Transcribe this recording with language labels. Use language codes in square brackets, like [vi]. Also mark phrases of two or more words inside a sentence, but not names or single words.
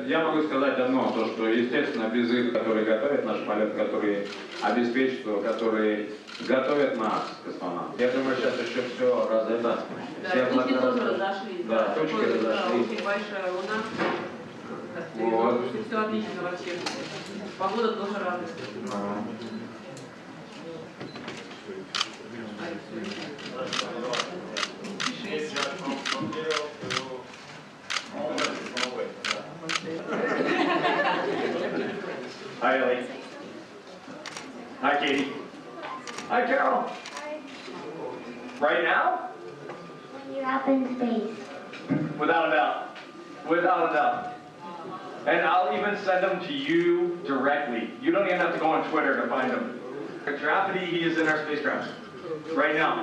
[ru] Я могу сказать одно, то, что, естественно, без их, которые готовят наш полет, которые обеспечивают его, которые готовят нас, космонавтов. Я думаю, сейчас еще все разойдется. Да, точки тоже разошлись. Да, точки разошлись. Да, очень большая луна. Вот. Все отлично вообще. Погода тоже радует. [en] Hi, Ellie. Hi, Katie. Hi, Carol. Hi. Right now? When you're up in space. Without a doubt. Without a doubt. And I'll even send them to you directly. You don't even have to go on Twitter to find them. Gravity, he is in our spacecraft right now.